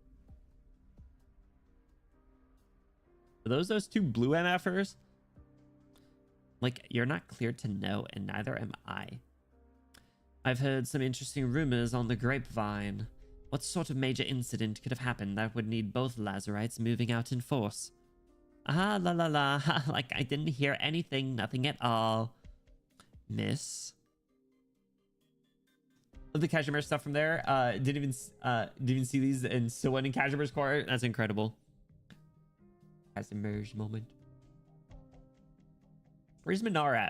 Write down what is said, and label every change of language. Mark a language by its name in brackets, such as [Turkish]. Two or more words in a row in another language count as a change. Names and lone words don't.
[English] Are those 2 blue MFers? Like, you're not cleared to know, and neither am I. I've heard some interesting rumors on the grapevine. What sort of major incident could have happened that would need both Lazarites moving out in force? Ah, la la la, like I didn't hear anything, nothing at all. Miss? Love the Kazimierz stuff from there. Didn't even see these and still went in Kazimierz court. That's incredible. Kazimierz moment. Where's Minar at?